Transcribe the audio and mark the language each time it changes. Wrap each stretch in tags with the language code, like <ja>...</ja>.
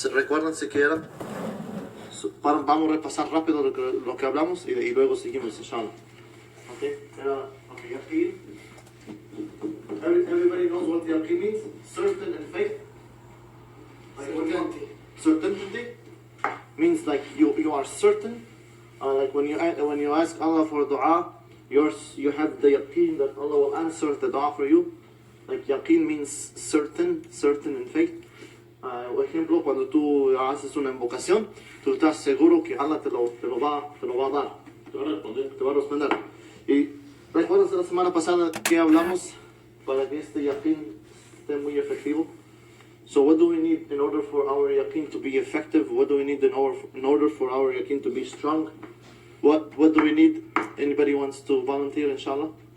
<es>Recuérdense que era, vamos a repasar rápido lo que hablamos y luego seguimos, inshallah.</es> <en>Okay, yakin. Everybody knows what yakin means? Certain and faith. Like certainty means like you are certain. Like when you ask Allah for dua, you have the yakin that Allah will answer the dua for you. Like yakin means certain in faith.</en> <es>Por ejemplo, cuando tú haces una invocación, tú estás seguro que Allah te lo va a dar, te va a responder. Y recuerdas la semana pasada que hablamos para que este yakin esté muy efectivo.</es> <en>So what do we need in order for our yakin to be effective? What do we need in order for our yakin to be strong? What do we need? Anybody wants to volunteer, inshallah?</en>